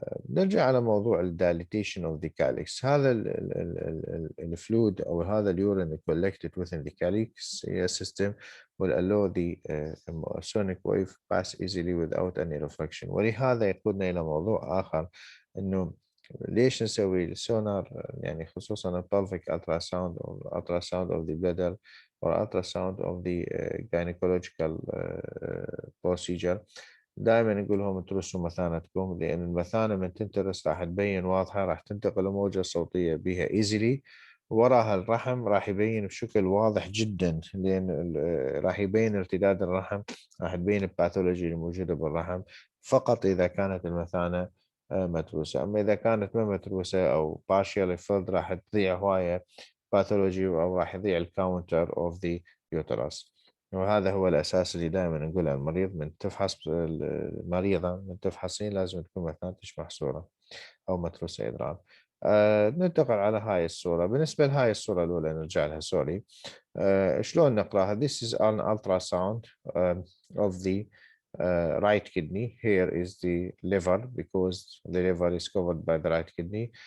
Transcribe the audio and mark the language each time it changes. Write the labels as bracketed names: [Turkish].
[Arabic] نرجع على موضوع الدايليتيشن اوف ذا كاليكس. هذا الفلويد او هذا اليورين [English] collected within the calyx system will allow the sonic wave pass easily without any reflection. [Arabic] ولهذا يقودنا الى موضوع اخر، انه ليش نسوي السونار، يعني خصوصا البلفيك التراساوند او التراساوند اوف ذا [English] bladder or ultrasound of the gynecological procedure. [Arabic] دائما نقول لهم اترسوا مثانتكم، لأن المثانة من تنترس راح تبين واضحة، راح تنتقل موجة صوتية بها ايزيلي، وراها الرحم راح يبين بشكل واضح جدا، لأن راح يبين ارتداد الرحم، راح تبين الباثولوجي الموجودة بالرحم فقط إذا كانت المثانة متروسة. أما إذا كانت ما متروسة أو [English] partially filled [Arabic] راح تضيع هواية باثولوجي أو راح يضيع الكاونتر أوف ذا يوترس. وهذا هو الأساس اللي دائما نقول على المريض من تفحص المريضة من تفحصين لازم تكون مثانتش محصورة أو متروسة إدرار. ننتقل على هاي الصورة. بالنسبة لهاي الصورة الأولى نرجع لها سوري. شلون نقراها؟ [English] This is an ultrasound of the right kidney. Here is the liver because the liver is covered by the right kidney.